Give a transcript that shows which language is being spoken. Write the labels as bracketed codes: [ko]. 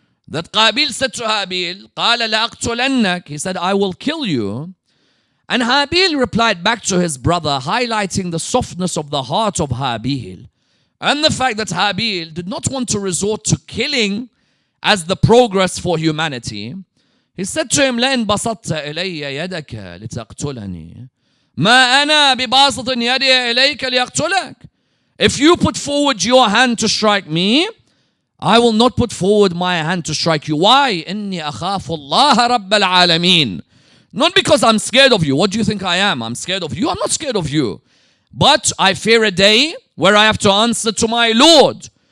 [en] That Qabil said to Habil, [ar] قَالَ لَأَقْتُلَنَّكَ, [en] he said, I will kill you. And Habil replied back to his brother, highlighting the softness of the heart of Habil and the fact that Habil did not want to resort to killing as the progress for humanity. He said to him, [ar] لَإِنْ بَسَطْتَ إِلَيَّ يَدَكَ لِتَقْتُلَنِي مَا أَنَا بِبَاسِطٍ يَدِي إِلَيْكَ لِيَقْتُلَكَ. [en] If you put forward your hand to strike me, I will not put forward my hand to strike you. Why? [ar] إِنِّي أَخَافُ اللَّهَ رَبَّ الْعَالَمِينَ. [en] Not because I'm scared of you. What do you think I am? I'm scared of you? I'm not scared of you. But I fear a day where I have to answer to my Lord.